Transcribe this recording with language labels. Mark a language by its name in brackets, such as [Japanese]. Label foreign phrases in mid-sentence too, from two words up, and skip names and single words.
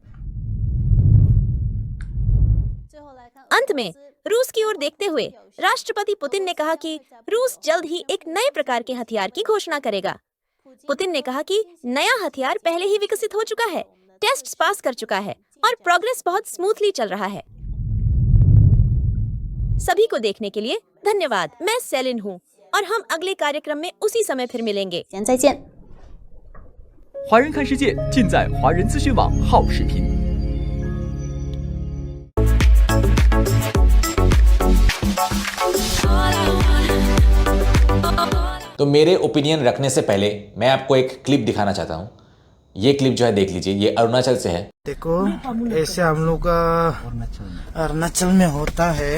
[Hindi] अंत में रूस की ओर देखते हुए राष्ट्रपति पुतिन ने कहा कि रूस जल्द ही एक नए प्रकार के हथियार की घोषणा करेगा। पुतिन ने कहा कि नया हथियार पहले ही विकसित हो चुका है, [English] test pass [Hindi] कर चुका है और प्रोग्रेस बहुत स्मूथली चल रहा है। सभी को देखने के लिए धन्यवाद। मैं सेलिन हूँ और हम अगले कार्यक्रम में उसी समय फिर मिलेंगे। [Chinese] 再见。华人看世界尽在华人资讯网好视频。 [Hindi] तो मेरे ओपिनियन रखने से पहले मैं आपको एक क्लिप दिखाना चाहता हूँ। ये क्लिप जो है देख लीजिए, ये अरुणाचल से है। देखो ऐसे हम लोग का अरुणाचल में होता है।